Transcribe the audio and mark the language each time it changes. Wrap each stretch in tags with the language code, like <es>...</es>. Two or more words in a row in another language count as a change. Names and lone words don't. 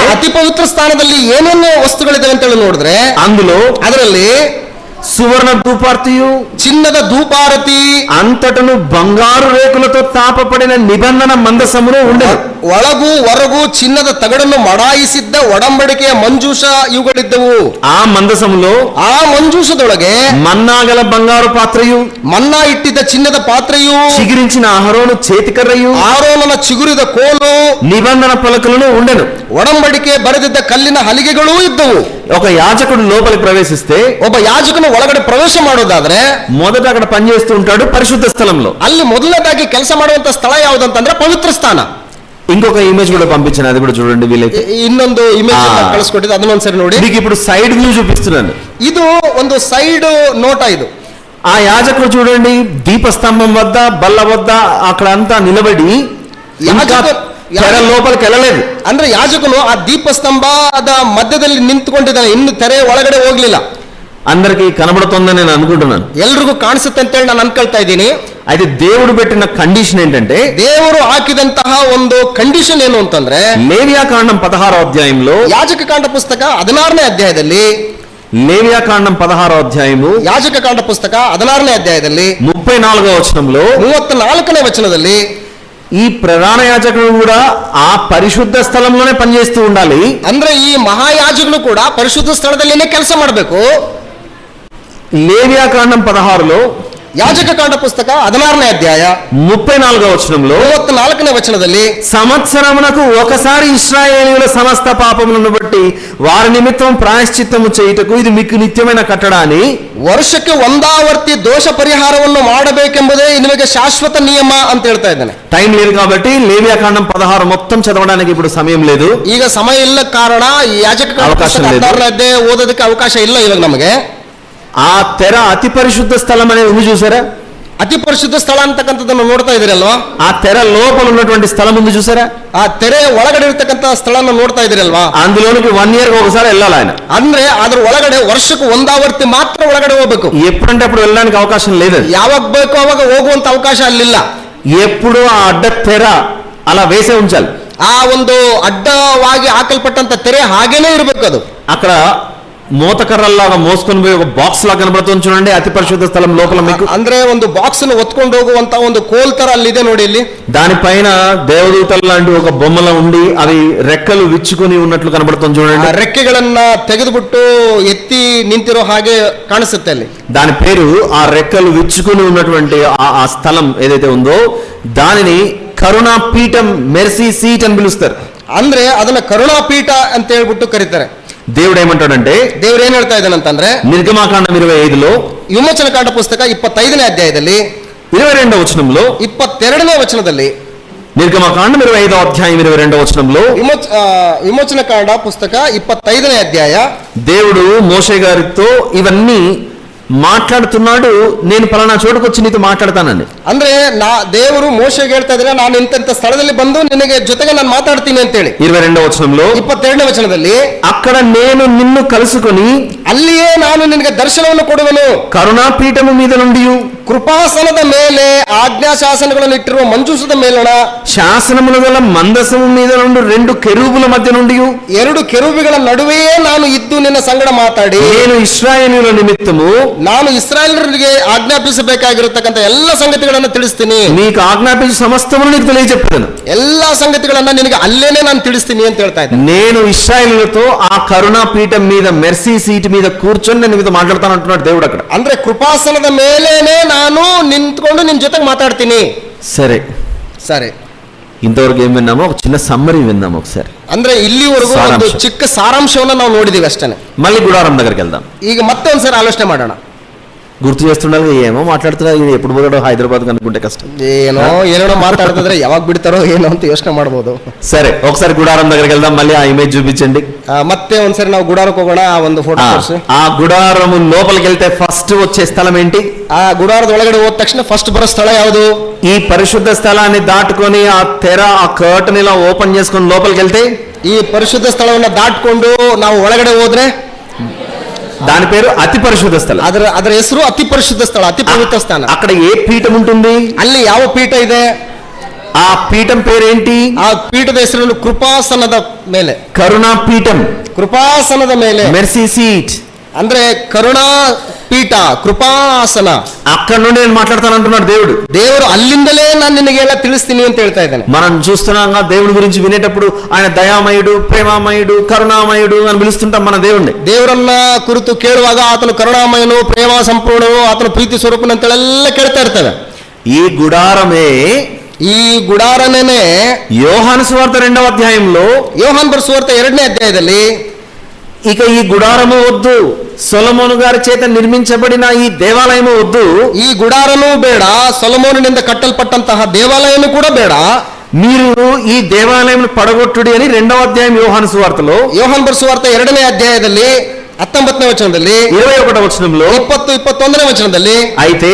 <kn>ಅತಿ ಪವಿತ್ರ ಸ್ಥಾನದಲ್ಲಿ ಏನೇನು ವಸ್ತುಗಳಿದೆ ಅಂತ ಹೇಳಿ ನೋಡಿದ್ರೆ,</kn> <te>అందులో</te> <kn>ಅದರಲ್ಲಿ</kn> <te>సువర్ణ ధూపార్తియు,</te> <kn>ಚಿನ್ನದ ಧೂಪಾರತಿ,</kn> <te>అంతటను బంగారు రేకులతో తాపపడిన నిబంధన మందసమును ఉండేది.</te> <kn>ಒಳಗೂ ಹೊರಗೂ ಚಿನ್ನದ ತಗಡನ್ನು ಮಡಾಯಿಸಿದ್ದ ಒಡಂಬಡಿಕೆಯ ಮಂಜೂಷ ಇವುಗಳಿದ್ದವು.</kn> <te>ఆ మందసములో</te> <kn>ಆ ಮಂಜೂಷದೊಳಗೆ</kn> <te>మన్నాగల బంగారు పాత్రయు,</te> <kn>ಮನ್ನಾ ಇಟ್ಟಿದ್ದ ಚಿನ್ನದ ಪಾತ್ರೆಯು,</kn> <te>చిగిరించిన అహరోను చేతికర్రయు,</te> <kn>ಆರೋನನ ಚಿಗುರಿದ ಕೋಲು,</kn> <te>నిబంధన పలకలను ఉండెను.</te> <kn>ಒಡಂಬಡಿಕೆ ಬರೆದಿದ್ದ ಕಲ್ಲಿನ ಹಲಿಗೆಗಳೂ ಇದ್ದವು.</kn> <te>ఒక యాజకుడు లోపలికి ప్రవేశిస్తే</te> <kn>ಒಬ್ಬ ಯಾಜಕನು ಒಳಗಡೆ ಪ್ರವೇಶ ಮಾಡೋದಾದ್ರೆ</kn> <te>మొదట అక్కడ పనిచేస్తూ ఉంటాడు పరిశుద్ధ స్థలంలో.</te> <kn>ಅಲ್ಲಿ ಮೊದಲನೇದಾಗಿ ಕೆಲಸ ಮಾಡುವಂತ ಸ್ಥಳ ಯಾವುದಂತಂದ್ರೆ ಪವಿತ್ರ ಸ್ಥಾನ.</kn> <te>ఇంకొక ఇమేజ్ కూడా పంపించాను, అది కూడా చూడండి వీలైతే.</te> <kn>ಇನ್ನೊಂದು ಇಮೇಜ್ ಕಳಿಸ್ಕೊಟ್ಟಿದ್ದು, ಅದನ್ನೊಂದ್ಸರಿ ನೋಡಿ.</kn> <te>మీకు ఇప్పుడు</te> <en>side view</en> <te>చూపిస్తున్నాను.</te> <kn>ಇದು ಒಂದು సైడ్ ನೋಟ. ಇದು</kn> <te>ఆ యాజకుడు చూడండి దీపస్తంభం వద్ద బల్ల వద్ద అక్కడ అంతా నిలబడి తెర లోపలికి వెళ్ళలేదు.</te> <kn>ಅಂದ್ರೆ ಯಾಜಕನು ಆ ದೀಪಸ್ತಂಭದ ಮಧ್ಯದಲ್ಲಿ ನಿಂತುಕೊಂಡಿದ್ದಾನೆ, ಇನ್ನು ತೆರೆ ಒಳಗಡೆ ಹೋಗ್ಲಿಲ್ಲ.</kn> <te>అందరికి కనబడుతుందని నేను అనుకుంటున్నాను,</te> <kn>ಎಲ್ರಿಗೂ ಕಾಣಿಸುತ್ತೆ ಅಂತ ಹೇಳಿ ನಾನು ಅನ್ಕೊಳ್ತಾ ಇದ್ದೀನಿ.</kn> <te>అయితే దేవుడు పెట్టిన కండిషన్ ఏంటంటే,</te> <kn>ದೇವರು ಹಾಕಿದಂತಹ ಒಂದು ಕಂಡೀಷನ್ ಏನು ಅಂತಂದ್ರೆ,</kn> <te>లేవియాకాండం 16వ అధ్యాయంలో,</te> <kn>ಯಾಜಕ ಕಾಂಡ ಪುಸ್ತಕ 16ನೇ ಅಧ್ಯಾಯದಲ್ಲಿ,</kn> <te>లేవియాకాండం 16వ అధ్యాయము</te> <kn>ಯಾಜಕ ಕಾಂಡ ಪುಸ್ತಕ 16ನೇ ಅಧ್ಯಾಯದಲ್ಲಿ</kn> <te>34వ వచనంలో</te> <kn>34ನೇ ವಚನದಲ್ಲಿ,</kn> <te>ఈ ప్రధాన యాజకుడు కూడా ఆ పరిశుద్ధ స్థలంలోనే పనిచేస్తూ ఉండాలి.</te> <kn>ಅಂದ್ರೆ ಈ ಮಹಾಯಾಜಕನು ಕೂಡ ಪರಿಶುದ್ಧ ಸ್ಥಳದಲ್ಲಿನೇ ಕೆಲಸ ಮಾಡಬೇಕು.</kn> <te>లేవియాకాండం 16లో</te> <kn>ಯಾಜಕ ಕಾಂಡ ಪುಸ್ತಕ 16ನೇ అధ్యాయ</kn> <te>34వ వచనంలో</te> <kn>34ನೇ వచనದಲ್ಲಿ,</kn> <te>సంవత్సరమునకు ఒకసారి ఇశ్రాయేలీయుల సమస్త పాపములను బట్టి వారి నిమిత్తం ప్రాయశ్చిత్తము చేయుటకు ఇది మీకు నిత్యమైన కట్టడ అని,</te> <kn>ವರ್ಷಕ್ಕೆ ಒಂದಾವರ್ತಿ ದೋಷ ಪರಿಹಾರವನ್ನು ಮಾಡಬೇಕೆಂಬುದೇ ನಿಮಗೆ ಶಾಶ್ವತ ನಿಯಮ ಅಂತ ಹೇಳ್ತಾ ಇದ್ದಾನೆ.</kn> <te>టైం లేదు కాబట్టి లేవియాకాండం 16 మొత్తం చదవడానికి ఇప్పుడు సమయం లేదు.</te> <kn>ಈಗ ಸಮಯ ಇಲ್ಲ ಕಾರಣ ಈ ಯಾಜಕ ಕಾಂಡ ಪುಸ್ತಕ 16ನೇ ಅಧ್ಯಾಯ ಓದೋದಕ್ಕೆ ಅವಕಾಶ ಇಲ್ಲ ಇವಾಗ ನಮಗೆ.</kn> <te>ఆ తెర అతి పరిశుద్ధ స్థలం అనేది ఉంది చూసారా?</te> <kn>ಅತಿ ಪರಿಶುದ್ಧ ಸ್ಥಳ ಅಂತಕ್ಕಂಥದ್ದನ್ನು ನೋಡ್ತಾ ಇದ್ದೀರಲ್ವಾ?</kn> <te>ఆ తెర లోపల ఉన్నటువంటి స్థలం ఉంది చూసారా?</te> <kn>ಆ ತೆರೆ ಒಳಗಡೆ ಇರ್ತಕ್ಕಂಥ ಸ್ಥಳನ ನೋಡ್ತಾ ಇದ್ದೀರಲ್ವಾ?</kn> <te>అందులోనికి 1 year ఒకసారి వెళ్ళాలి ఆయన.</te> <kn>ಅಂದ್ರೆ ಅದ್ರ ಒಳಗಡೆ ವರ್ಷಕ್ಕೆ ಒಂದಾವರ್ತಿ ಮಾತ್ರ ಒಳಗಡೆ ಹೋಗ್ಬೇಕು.</kn> <te>ఎప్పుడంటే అప్పుడు వెళ్ళడానికి అవకాశం లేదు.</te> <kn>ಯಾವಾಗ ಬೇಕೋ ಅವಾಗ ಹೋಗುವಂತ ಅವಕಾಶ ಅಲ್ಲಿಲ್ಲ.</kn> <te>ఎప్పుడు ఆ అడ్డ తెర అలా వేసే ఉంచాలి.</te> <kn>ಆ ಒಂದು ಅಡ್ಡವಾಗಿ ಹಾಕಲ್ಪಟ್ಟಂತ ತೆರೆ ಹಾಗೇನೆ ಇರಬೇಕು. ಅದು</kn> <te>అక్కడ మోతకర్రల్లాగా మోసుకొని పోయి ఒక బాక్స్ లాగా కనబడుతుంది చూడండి, అతి పరిశుద్ధ స్థలం లోపల మీకు.</te> <kn>ಅಂದ್ರೆ ಒಂದು ಬಾಕ್ಸ್ ను ಒತ್ಕೊಂಡು ಹೋಗುವಂತ ಒಂದು ಕೋಲ್ ತರ ಅಲ್ಲಿದೆ ನೋಡಿ. ಇಲ್ಲಿ</kn> <te>దానిపైన దేవదూతల లాంటి ఒక బొమ్మల ఉండి అవి రెక్కలు విచ్చుకొని ఉన్నట్లు కనబడుతుంది చూడండి.</te> <kn>ರೆಕ್ಕೆಗಳನ್ನ ತೆಗೆದುಬಿಟ್ಟು ಎತ್ತಿ ನಿಂತಿರೋ ಹಾಗೆ ಕಾಣಿಸುತ್ತೆ ಅಲ್ಲಿ.</kn> <te>దాని పేరు, ఆ రెక్కలు విచ్చుకొని ఉన్నటువంటి ఆ స్థలం ఏదైతే ఉందో దానిని కరుణా పీఠం,</te> <en>mercy seat</en> <te>అని పిలుస్తారు.</te> <kn>ಅಂದ್ರೆ ಅದನ್ನ ಕರುಣಾಪೀಠ ಅಂತ ಹೇಳ್ಬಿಟ್ಟು ಕರೀತಾರೆ.</kn> <te>దేవుడు ఏమంటాడంటే,</te> <kn>ದೇವ್ರು ಏನ್ ಹೇಳ್ತಾ ಇದ್ದಾನಂತಂದ್ರೆ,</kn> <te>నిర్గమాకాండం 25లో</te> <kn>ವಿಮೋಚನ ಕಾಂಡ ಪುಸ್ತಕ 25ನೇ ಅಧ್ಯಾಯದಲ್ಲಿ</kn> <te>22వ వచనంలో,</te> <kn>22ನೇ ವಚನದಲ್ಲಿ,</kn> <te>నిర్గమాకాండం 25వ అధ్యాయం 22వ వచనంలో</te> <kn>ವಿಮೋಚನ ಕಾಂಡ ಪುಸ್ತಕ 25ನೇ ಅಧ್ಯಾಯ,</kn> <te>దేవుడు మోషే గారితో ఇవన్నీ మాట్లాడుతున్నాడు. నేను పలానా చోటుకు వచ్చి నీతో మాట్లాడతానండి.</te> <kn>ಅಂದ್ರೆ ದೇವರು ಮೋಶೆಗೆ ಹೇಳ್ತಾ ಇದ್ರೆ, ನಾನು ಇಂಥ ಸ್ಥಳದಲ್ಲಿ ಬಂದು ನಿನಗೆ ಜೊತೆಗೆ ನಾನು ಮಾತಾಡ್ತೀನಿ ಅಂತೇಳಿ.</kn> <te>22వ వచనంలో,</te> <kn>22ನೇ ವಚನದಲ್ಲಿ,</kn> <te>అక్కడ నేను నిన్ను కలుసుకొని</te> <kn>ಅಲ್ಲಿಯೇ ನಾನು ನಿನಗೆ ದರ್ಶನವನ್ನು ಕೊಡುವೆನು,</kn> <te>కరుణాపీఠము మీద నుండి</te> <kn>ಕೃಪಾಸನದ ಮೇಲೆ ಆಜ್ಞಾಶಾಸನಗಳನ್ನು ಇಟ್ಟಿರುವ ಮಂಜೂಸದ ಮೇಲಣ</kn> <te>శాసనములు గల మందసము మీద నుండి 2 కెరూబుల మధ్య నుండి</te> <kn>2 ಕೆರೂಬಿಗಳ ನಡುವೆಯೇ ನಾನು ಇದ್ದು ನಿನ್ನ ಸಂಗಡ ಮಾತಾಡಿ,</kn> <te>నేను ఇశ్రాయేలీయుల నిమిత్తము</te> <kn>ನಾನು ಇಸ್ರಾಯೇಲರಿಗೆ ಆಜ್ಞಾಪಿಸಬೇಕಾಗಿರತಕ್ಕಂಥ ಎಲ್ಲ ಸಂಗತಿಗಳನ್ನು ತಿಳಿಸ್ತೀನಿ,</kn> <te>నీకు ఆజ్ఞాపించి సమస్తమును నీకు తెలియజెప్పాను,</te> <kn>ಎಲ್ಲಾ ಸಂಗತಿಗಳನ್ನ ನಿನಗೆ ಅಲ್ಲೇನೆ ನಾನು ತಿಳಿಸ್ತೀನಿ ಅಂತ ಹೇಳ್ತಾ ಇದ್ದೆ.</kn> <te>నేను ఇశ్రాయేలీయులతో ఆ కరుణాపీఠం మీద,</te> <en>mercy seat</en> <te>మీద కూర్చొని నేను మీతో మాట్లాడతాను అంటున్నాడు దేవుడు అక్కడ.</te> <kn>ಅಂದ್ರೆ ಕೃಪಾಸನದ ಮೇಲೇನೆ ನಾನು ನಿಂತ್ಕೊಂಡು ನಿನ್ ಜೊತೆಗೆ ಮಾತಾಡ್ತೀನಿ.</kn> <te>సరే</te> <kn>ಸರಿ,</kn> <te>ఇంతవరకు ఏం విన్నామో ఒక చిన్న సమ్మరీ విన్నాము ఒకసారి.</te> <kn>ಅಂದ್ರೆ ಇಲ್ಲಿವರೆಗೂ ಒಂದು ಸಾರಾಂಶ. ಚಿಕ್ಕ ಸಾರಾಂಶವನ್ನ ನಾವು ನೋಡಿದೀವಿ ಅಷ್ಟೇ.</kn> <te>మళ్ళీ గుడారం దగ్గరికి వెళ్దాం.</te> <kn>ಈಗ ಮತ್ತೆ ಒಂದ್ಸರಿ ಆಲೋಚನೆ ಮಾಡೋಣ.</kn> <te>గుర్తు చేస్తుండాలి, ఏమో మాట్లాడుతున్నా, ఎప్పుడు పోతాడో హైదరాబాద్ అనుకుంటే కష్టం.</te> <kn>ಏನೋ ಮಾತಾಡ್ತಿದ್ರೆ ಯಾವಾಗ ಬಿಡ್ತಾರೋ ಏನೋ ಅಂತ ಯೋಚನೆ ಮಾಡಬಹುದು.</kn> <te>సరే, ఒకసారి గుడారం దగ్గరికి వెళ్దాం. మళ్ళీ ఆ ఇమేజ్ చూపించండి.</te> <kn>ಮತ್ತೆ ಒಂದ್ಸರಿ ನಾವು ಗುಡಾರಕ್ಕೆ ಹೋಗೋಣ. ಆ ಒಂದು ಫೋಟೋ</kn> <te>ఆ గుడారము లోపలికి వెళ్తే ఫస్ట్ వచ్చే స్థలం ఏంటి?</te> <kn>ಆ ಗುಡಾರದ ಒಳಗಡೆ ಹೋದ ತಕ್ಷಣ ಫಸ್ಟ್ ಬರೋ ಸ್ಥಳ ಯಾವುದು?</kn> <te>ఈ పరిశుద్ధ స్థలాన్ని దాటుకొని ఆ తెర, ఆ కర్టన్ ఇలా ఓపెన్ చేసుకొని లోపలికి వెళ్తే,</te> <kn>ಈ ಪರಿಶುದ್ಧ ಸ್ಥಳವನ್ನ ದಾಟ್ಕೊಂಡು ನಾವು ಒಳಗಡೆ ಹೋದ್ರೆ</kn> <te>దాని పేరు అతి పరిశుద్ధ స్థలం.</te> <kn>ಅದರ ಹೆಸರು ಅತಿ ಪರಿಶುದ್ಧ ಸ್ಥಳ, ಅತಿ ಪವಿತ್ರ ಸ್ಥಾನ.</kn> <te>అక్కడ ఏ పీఠం ఉంటుంది?</te> <kn>ಅಲ್ಲಿ ಯಾವ ಪೀಠ ಇದೆ?</kn> <te>ఆ పీఠం పేరేంటి?</te> <kn>ಆ ಪೀಠದ ಹೆಸರು ಕೃಪಾಸನದ ಮೇಲೆ,</kn> <te>కరుణా పీఠం,</te> <kn>ಕೃಪಾಸನದ ಮೇಲೆ,</kn> <en>Mercy seat.</en> <kn>ಅಂದ್ರೆ ಕರುಣಾ ಪೀಠ, ಕೃಪಾಸನ.</kn> <te>అక్కడ నుండి నేను మాట్లాడతానంటున్నాడు దేవుడు.</te> <kn>ದೇವರು ಅಲ್ಲಿಂದಲೇ ನಾನು ನಿನಗೆ ಎಲ್ಲ ತಿಳಿಸ್ತೀನಿ ಅಂತ ಹೇಳ್ತಾ ಇದ್ದಾನೆ.</kn> <te>మనం చూస్తున్నాం దేవుడి గురించి వినేటప్పుడు ఆయన దయామయుడు, ప్రేమామయుడు, కరుణామయుడు అని పిలుస్తుంటాం మన దేవుణ్ణి.</te> <kn>ದೇವರನ್ನ ಕುರಿತು ಕೇಳುವಾಗ ಆತನು ಕರುಣಾಮಯನು, ಪ್ರೇಮ ಸಂಪೂರ್ಣನು, ಆತನು ಪ್ರೀತಿ ಸ್ವರೂಪನು ಅಂತೆಲ್ಲ ಕೇಳ್ತಾ ಇರ್ತವೆ.</kn> <te>ఈ గుడారమే,</te> <kn>ಈ ಗುಡಾರನೇ</kn> <te>యోహాను సువార్త 2వ అధ్యాయంలో,</te> <kn>ಯೋಹಾನ್ ಬರೆದ ಸುವಾರ್ತೆ 2ನೇ ಅಧ್ಯಾಯದಲ್ಲಿ</kn> <te>ఇక ఈ గుడారము వద్దు, సొలొమోను గారి చేత నిర్మించబడిన ఈ దేవాలయము వద్దు,</te> <kn>ಈ ಗುಡಾರನೂ ಬೇಡ, ಸೊಲೊಮೋನನಿಂದ ಕಟ್ಟಲ್ಪಟ್ಟಂತಹ ದೇವಾಲಯನೂ ಕೂಡ ಬೇಡ.</kn> <te>మీరు ఈ దేవాలయం పడగొట్టుడి అని 2వ అధ్యాయం యోహాను సువార్తలో</te> <kn>ಯೋಹಾನ ಬರೆಸುವಾರ್ತ 2ನೇ ಅಧ್ಯಾಯದಲ್ಲಿ 19ನೇ ವಚನದಲ್ಲಿ</kn> <te>21వ వచనంలో</te> <kn>20-21ನೇ ವಚನದಲ್ಲಿ</kn> <te>అయితే</te>